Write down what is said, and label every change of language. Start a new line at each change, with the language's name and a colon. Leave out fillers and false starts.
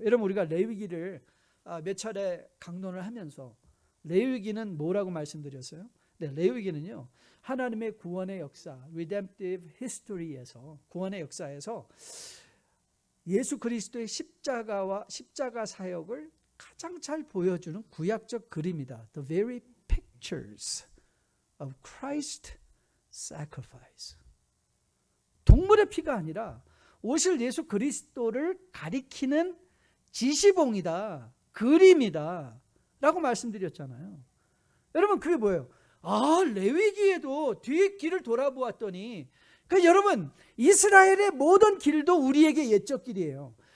Korean: 여러분, 우리가 레위기를 몇 차례 강론을 하면서 레위기는 뭐라고 말씀드렸어요? 네, 레위기는요, 하나님의 구원의 역사,
English: redemptive history
Korean: 에서, 구원의 역사에서 예수 그리스도의 십자가 사역을 가장 잘 보여주는 구약적 그림이다.
English: The very pictures of Christ's sacrifice.
Korean: 동물의 피가 아니라 오실 예수 그리스도를 가리키는 지시봉이다, 그림이다. 라고 말씀드렸잖아요. 여러분 그게 뭐예요? 아, 레위기에도 뒤에 길을 돌아보았더니, 그러니까 여러분 이스라엘의 모든 길도 우리에게 옛적 길이에요.